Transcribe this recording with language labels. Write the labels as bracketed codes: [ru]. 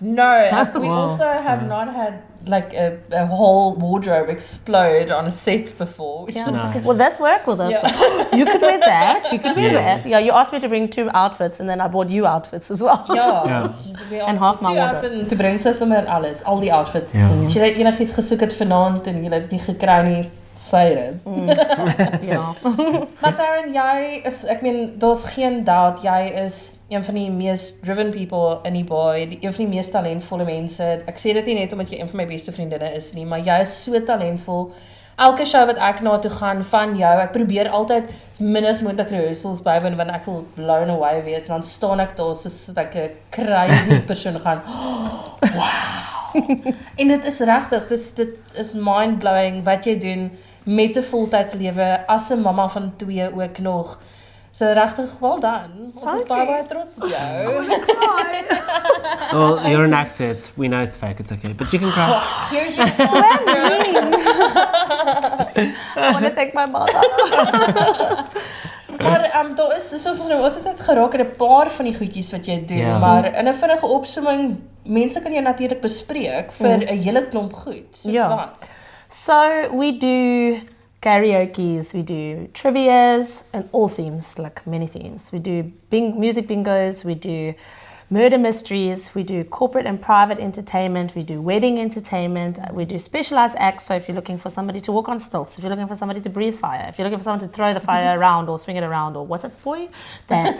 [en] No, we also have not had like a whole wardrobe explode on a set before. Which is Will this work? Will this work? You could wear that. You could wear that. Yeah, you asked me to bring 2 outfits, and then I bought you outfits as well. [af] En [en] half my wardrobe. [af] Toe bring sy sommer alles, al die outfits. As jy enigiets gesoek het vanaand en jy het dit nie gekry nie, sê dit. Maar Tarryn, jy is, ek meen, daar's geen doubt, jy is een van die mees [en] driven people [af] in die baie, een van die mees talentvolle mense. Ek sê dit nie net omdat jy een van my beste vriendinne is nie, maar jy is so talentvol. elke show wat ek na toe gaan van jou, ek probeer altyd min as moontlik rehearsals bywoon want ek wil [en] blown away [af] wees, dan staan ek daar soos like 'n crazy persoon gaan, wow. En dit is regtig, dit is mind-blowing wat jy doen met 'n voltydslewe as 'n mamma van 2 ook nog. So regtig, [en] well done. [af] Ons is baie trots op jou. [en] Well, you're an actor. We know it's fake. It's okay. But you can cry. Here's your swearing. I want to thank my mother. [af] Maar daar is, soos ons het net geraak in 'n paar van die goedjies wat jy doen, maar in 'n vinnige opsomming, mense kan jou natuurlik bespreek vir 'n hele klomp goed. Soos wat? [en] So we do karaoke's, we do trivias, and all themes, like many themes. We do music bingos, we do murder mysteries, we do corporate and private entertainment, we do wedding entertainment, we do specialized acts, so if you're looking for somebody to walk on stilts, if you're looking for somebody to breathe fire, if you're looking for someone to throw the fire around or swing it around, or what's it, boy? That.